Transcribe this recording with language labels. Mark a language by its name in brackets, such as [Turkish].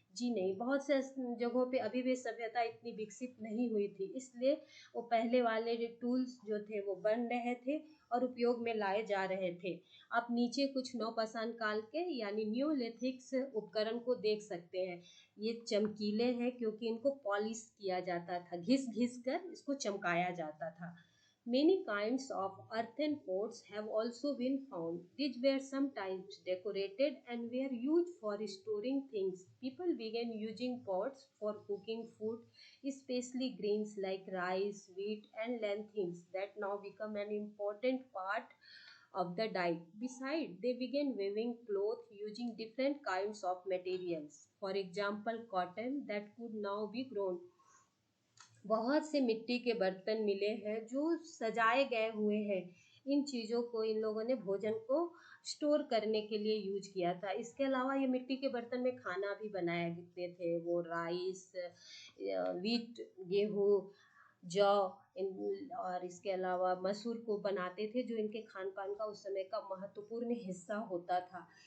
[Hindi] जी नहीं, बहुत से जगहों पे अभी भी सभ्यता इतनी विकसित नहीं हुई थी, इसलिए वो पहले वाले जो टूल्स जो थे वो बन रहे थे और उपयोग में लाए जा रहे थे। आप नीचे कुछ नवपाषाण काल के यानी न्यूलिथिक्स उपकरण को देख सकते हैं। ये चमकीले हैं क्योंकि इनको पॉलिश किया जाता था, घिस घिस कर इसको चमकाया जाता था। [English] Many kinds of earthen pots have also been found. These were sometimes decorated and were used for storing things. People began using pots for cooking food, especially grains like rice, wheat, and lentils that now become an important part of the diet. Besides, they began weaving cloth using different kinds of materials. For example, cotton that could now be grown. [Hindi] बहुत से मिट्टी के बर्तन मिले हैं जो सजाए गए हुए हैं। इन चीज़ों को इन लोगों ने भोजन को स्टोर करने के लिए यूज किया था। इसके अलावा ये मिट्टी के बर्तन में खाना भी बनाया करते थे। वो राइस, वीट, गेहूँ, जौ और इसके अलावा मसूर को बनाते थे, जो इनके खान पान का उस समय का महत्वपूर्ण हिस्सा होता था।